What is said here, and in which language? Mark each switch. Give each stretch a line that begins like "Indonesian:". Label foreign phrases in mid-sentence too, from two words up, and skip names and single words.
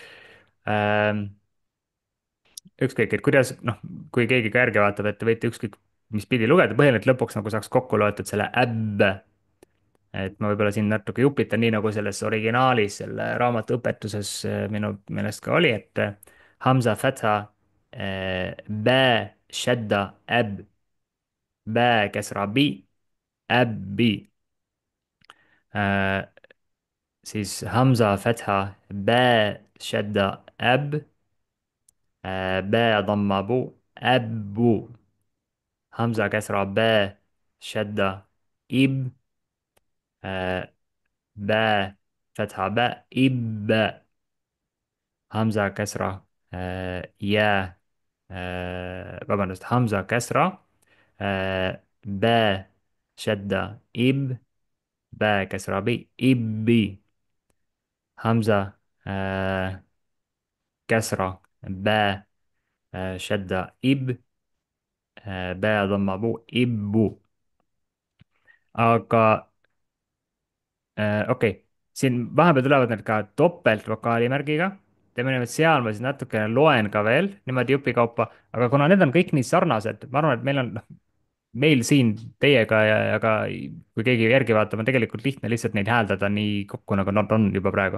Estonian: Ükskõik, et kuidas, noh, kui keegi ka järge vaatab, et te võite ükskõik mis pidi lugeda, põhimõtteliselt lõpuks nagu saaks kokku loetud selle äbb. et ma võib-olla siin natuke jupitan, nii nagu selles originaalis, selle raamatu õpetuses minu meelest ka oli, et
Arabic: همزة فتحة باء شدة أبّ باء كسرة بي أبّي.
Estonian: Siis
Arabic: همزة فتحة باء شدة أبّ باء ضمة بو أبّو. همزة كسرة با شدة إب با فتحة با إب همزة كسرة يا vabandust همزة كسرة با شدة إب با كسرة بي إبي همزة كسرة با شدة إب با ضم بو إبو
Estonian: aga okei, siin vahepeal tulevad need ka topeltvokaalimärgiga. teeme niimoodi, et seal ma siis natukene loen ka veel niimoodi jupikaupa, aga kuna need on kõik nii sarnased, ma arvan, et meil on, noh, meil siin teiega ja ka kui keegi järgi vaatab, on tegelikult lihtne lihtsalt neid hääldada nii kokku, nagu nad on juba praegu.